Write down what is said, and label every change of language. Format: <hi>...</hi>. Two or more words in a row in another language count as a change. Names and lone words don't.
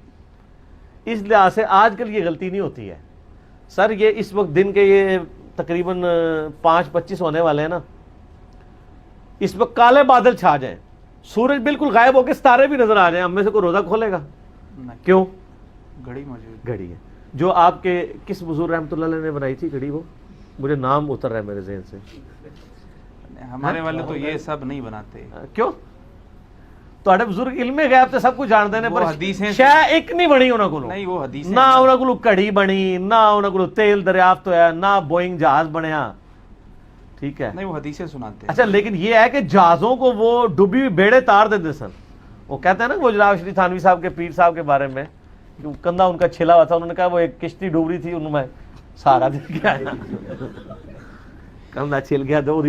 <ur>اس لحاظ سے آج کل یہ غلطی نہیں ہوتی ہے. سر یہ اس وقت دن کے یہ تقریباً 5:25 ہونے والے ہیں نا, اس وقت کالے بادل چھا جائیں, سورج بالکل غائب ہو کے ستارے بھی نظر آ جائیں, ہم میں سے کوئی روزہ کھولے گا؟ کیوں؟ گھڑی موجود, گھڑی ہے جو آپ کے کس بزرگ</ur> <ar>رحمۃ اللہ علیہ</ar> <ur>نے بنائی تھی گھڑی, وہ مجھے نام اتر رہا ہے میرے ذہن سے. ہمارے والے تو یہ سب نہیں بناتے. کیوں؟</ur> <pa>ਤੁਹਾਡੇ ਬਜ਼ੁਰਗ ਇਲਮੇ ਗੈਬ ਤੇ ਸਭ ਕੁਝ ਜਾਣਦੇ ਨੇ,</pa> <ur>وہ</ur> <pa>ਪਰ</pa> <ur>حدیثیں</ur> <pa>ਸ਼ੈ ਇੱਕ ਨਹੀਂ ਬਣੀ ਉਹਨਾਂ ਕੋਲੋਂ।</pa> <ur>نہیں وہ حدیثیں</ur> <pa>ਨਾ ਉਹਨਾਂ ਕੋਲੋਂ ਘੜੀ ਬਣੀ, ਨਾ ਉਹਨਾਂ ਕੋਲੋਂ ਤੇਲ ਦਰਿਆਫਤ ਹੋਇਆ, ਨਾ بوئنگ جہاز بنیا، ٹھیک ہے۔</pa> <ur>نہیں وہ حدیثیں سناتے ہیں۔ اچھا لیکن یہ ہے کہ جہازوں کو وہ ڈوبی ہوئی بیڑے تار دیتے سن، وہ کہتے ہیں نا وہ جناب شریف تھانوی صاحب کے پیر صاحب کے بارے میں کہ کندھا ان کا چھلا ہوا تھا، انہوں نے کہا وہ ایک کشتی ڈوب رہی تھی، انہوں میں سہارا دے کے آیا، کندھا چھل گیا تو</ur>